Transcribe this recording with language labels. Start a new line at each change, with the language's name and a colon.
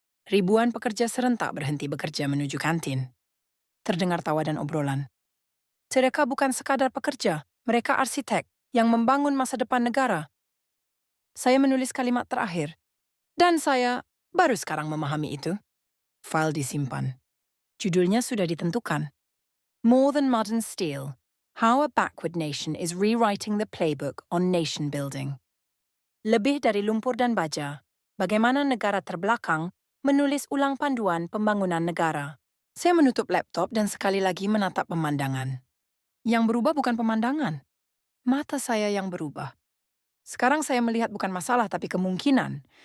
Indonesian: Ribuan pekerja serentak berhenti bekerja menuju kantin. Terdengar tawa dan obrolan. Mereka bukan sekadar pekerja, mereka arsitek yang membangun masa depan negara. Saya menulis kalimat terakhir. Dan saya baru sekarang memahami itu. File disimpan. Judulnya sudah ditentukan.
English: More Than Modern Steel. How a Backward Nation is Rewriting the Playbook on Nation Building.
Indonesian: Lebih dari lumpur dan baja, bagaimana negara terbelakang menulis ulang panduan pembangunan negara. Saya menutup laptop dan sekali lagi menatap pemandangan. Yang berubah bukan pemandangan. Mata saya yang berubah. Sekarang saya melihat bukan masalah tapi kemungkinan.